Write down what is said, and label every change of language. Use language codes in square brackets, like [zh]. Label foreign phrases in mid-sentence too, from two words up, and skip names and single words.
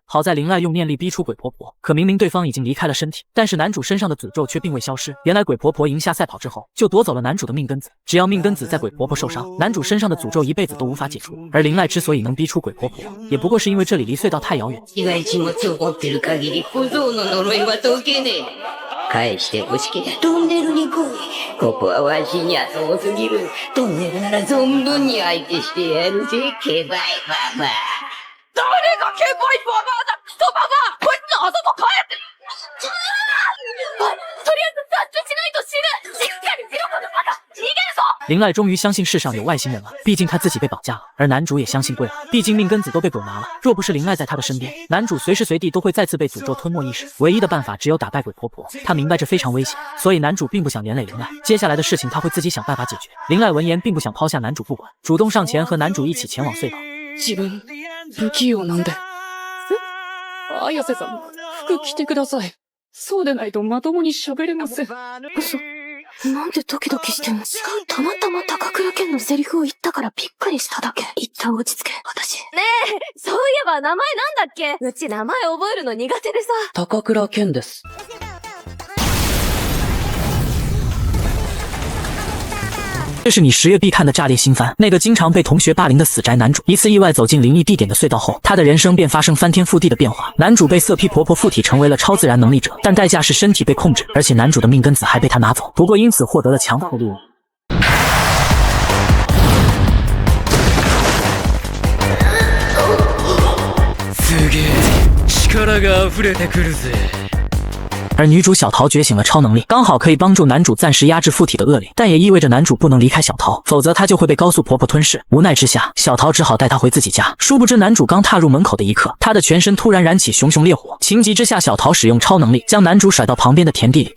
[zh] 好在林濑用念力逼出鬼婆婆，可明明对方已经离开了身体，但是男主身上的诅咒却并未消失。原来鬼婆婆赢下赛跑之后，就夺走了男主的命根子。只要命根子在鬼婆婆受伤，男主身上的诅咒一辈子都无法解除。而林濑之所以能逼出鬼婆婆，也不过是因为这里离隧道太遥远。 [ja] 被害人物を持ってる限り、小僧の呪いは解けねえ。 返してほしけりゃトンネルに来い。ここはわしには遠すぎる。トンネルなら存分に相手してやるぜ、ケバイババア。誰がケバイババアだ、クソババア。こいつのあそこ帰って。とりあえず脱出しないと死ぬ。しっかりしろ、このバカ。逃げるぞ。 [zh] 林濑终于相信世上有外星人了，毕竟他自己被绑架了，而男主也相信贵了，毕竟命根子都被鬼拿了。若不是林濑在他的身边，男主随时随地都会再次被诅咒吞没意识。唯一的办法只有打败鬼婆婆。他明白这非常危险，所以男主并不想连累林濑。接下来的事情他会自己想办法解决。林濑闻言并不想抛下男主不管，主动上前和男主一起前往隧道。 [ja] 自分不器用なんで。綾瀬さん、服着てください。そうでないとまともに喋れません。嘘。なんでドキドキしてんの？たまたま高倉健のセリフを言ったからびっくりしただけ。一旦落ち着け、私。ねえ、そういえば名前なんだっけ？うち名前覚えるの苦手でさ。高倉健です。 [zh] 这是你10月必看的炸裂新番，那个经常被同学霸凌的死宅男主，一次意外走进灵异地点的隧道后，他的人生便发生翻天覆地的变化。男主被色批婆婆附体成为了超自然能力者，但代价是身体被控制，而且男主的命根子还被他拿走，不过因此获得了强大的力量。 [ja] すげえ、力が溢れてくるぜ。 [zh] 而女主小桃觉醒了超能力，刚好可以帮助男主暂时压制附体的恶灵，但也意味着男主不能离开小桃，否则他就会被高速婆婆吞噬。无奈之下，小桃只好带他回自己家。殊不知男主刚踏入门口的一刻，他的全身突然燃起熊熊烈火。情急之下，小桃使用超能力将男主甩到旁边的田地里。